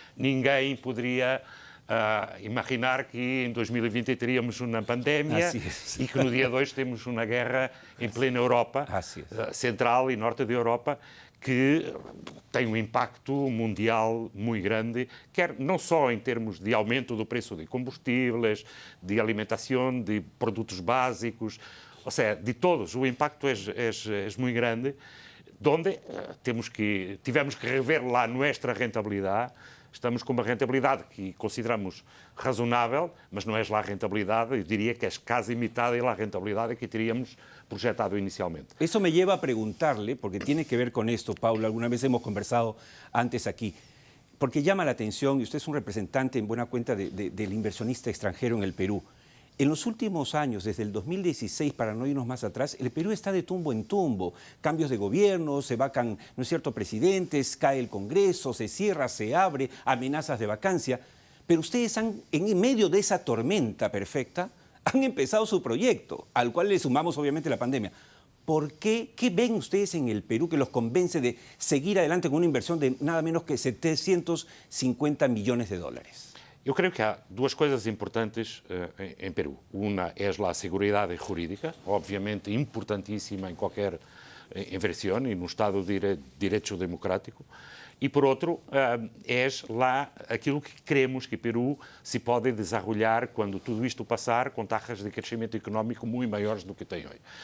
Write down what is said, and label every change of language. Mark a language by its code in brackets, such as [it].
[pt] Ninguém poderia imaginar que em 2020 teríamos uma pandemia e que no dia 2 temos uma guerra em plena Europa, central e norte da Europa, que tem um impacto mundial muito grande, quer não só em termos de aumento do preço de combustíveis, de alimentação, de produtos básicos, ou seja, de todos, o impacto é muito grande, onde tivemos que rever lá a nossa rentabilidade, estamos com uma rentabilidade que consideramos razonável, mas não é lá a rentabilidade, eu diria que é [es] casi mitad de la rentabilidad que teríamos proyectado inicialmente. Eso me lleva a preguntarle, porque tiene que ver con esto, Paulo, alguna vez hemos conversado antes aquí, porque llama la atención, y usted es un representante en buena cuenta del inversionista extranjero en el Perú. En los últimos años, desde el 2016, para no irnos más atrás, el Perú está de tumbo en tumbo. Cambios de gobierno, se vacan, ¿no es cierto?, presidentes, cae el Congreso, se cierra, se abre, amenazas de vacancia. Pero ustedes han, en medio de esa tormenta perfecta, han empezado su proyecto, al cual le sumamos obviamente la pandemia. ¿Por qué? ¿Qué ven ustedes en el Perú que los convence de seguir adelante con una inversión de nada menos que 750 millones de dólares? [pt] Eu creio que há duas coisas importantes em Peru. Uma é a segurança jurídica, obviamente importantíssima em qualquer inversão e no Estado de Direito Democrático. E, por outro, é lá aquilo que queremos que Peru se pode desenvolver quando tudo isto passar, com taxas de crescimento económico muito maiores do que tem hoje.